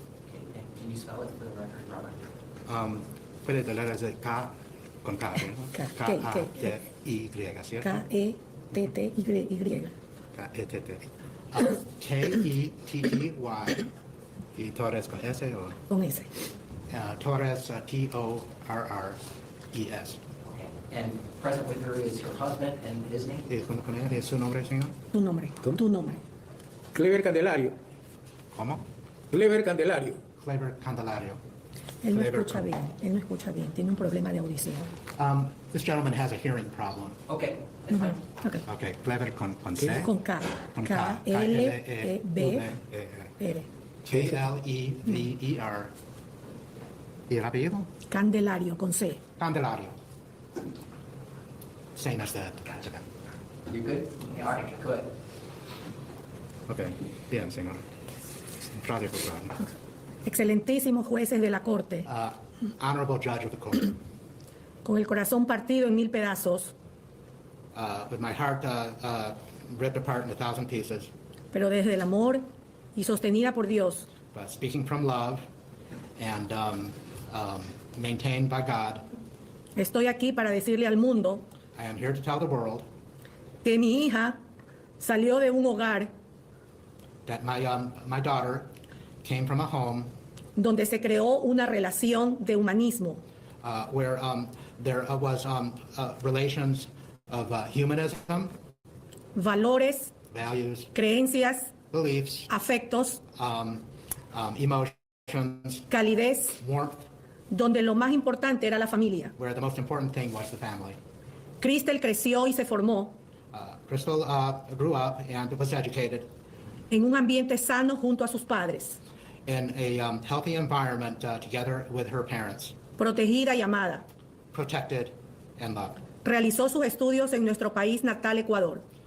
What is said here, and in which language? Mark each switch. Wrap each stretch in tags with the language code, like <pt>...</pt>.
<en>Okay, can you spell it for the record, Robert?</en> <es>Puede de</es> <en>letters</en> <es>de K con K, K-A-T-I-Y, ¿cierto?</es> <en>K-E-T-T-Y. K-E-T-T. K-E-T-T-Y.</en> <es>¿Y Torres con S o? Con S. Torres, T-O-R-R-E-S.</es> <en>Okay, and present with her is her husband and his name?</en> <es>¿Con él es su nombre, señor? Tu nombre. Tu nombre. Clever Candelario. ¿Cómo? Clever Candelario. Clever Candelario. Él no escucha bien. Él no escucha bien. Tiene un problema de audición.</es> <en>This gentleman has a hearing problem. Okay, that's fine. Okay.</en> <es>Okay, Clever con C. Con K. K-L-E-V-R. K-L-E-V-E-R. ¿Y el apellido? Candelario, con C. Candelario.</es> <en>Same as that. You good? Yeah, all right, good.</en> <es>Okay, bien, señor. Gracias por hablar. Excelentísimos jueces de la corte.</es> <en>Honorable judge of the court.</en> <es>Con el corazón partido en 1000 pedazos.</es> <en>With my heart ripped apart in 1,000 pieces.</en> <es>Pero desde el amor y sostenida por Dios.</es> <en>But speaking from love and maintained by God.</en> <es>Estoy aquí para decirle al mundo.</es> <en>I am here to tell the world.</en> <es>Que mi hija salió de un hogar.</es> <en>That my daughter came from a home</en> <es>donde se creó una relación de humanismo.</es> <en>Where there was relations of humanism,</en> <es>valores,</es> <en>values,</en> <es>creencias,</es> <en>beliefs,</en> <es>afectos,</es> <en>emotions,</en> <es>calidez,</es> <en>warmth,</en> <es>donde lo más importante era la familia.</es> <en>Where the most important thing was the family.</en> <es>Kristel creció y se formó.</es> <en>Kristel grew up and was educated</en> <es>en un ambiente sano junto a sus padres.</es> <en>In a healthy environment together with her parents.</en> <es>Protegida y amada.</es> <en>Protected and loved.</en> <es>Realizó sus estudios en nuestro país natal, Ecuador.</es>